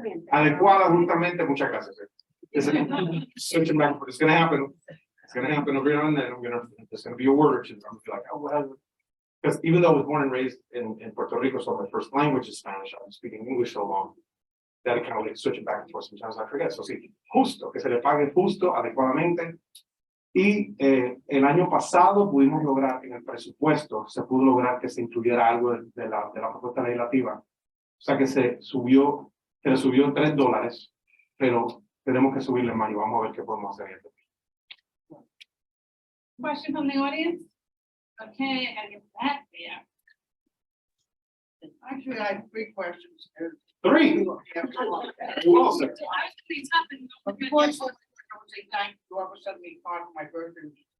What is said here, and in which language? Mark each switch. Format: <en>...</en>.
<es>Adecuada, justamente, muchas gracias.</es> <en>Switching back, but it's going to happen. It's going to happen every now and then. There's going to be a word or two. I'm going to be like, oh, well, because even though I was born and raised in Puerto Rico, so my first language is Spanish, I've been speaking English so long that I kind of like switch it back and forth. Sometimes I forget. So</en> <es>sí, justo, que se le pague justo, adecuadamente. Y el año pasado pudimos lograr, en el presupuesto, se pudo lograr que se incluyera algo de la propuesta legislativa. O sea que se le subió $3, pero tenemos que subirle más y vamos a ver qué podemos hacer.</es> <en>Question from the audience? Okay, I gotta get that. Yeah. Actually, I have 3 questions. 3. Well, sir. But before I start, I would say thank you. Whoever sent me a card for my birthday.</en>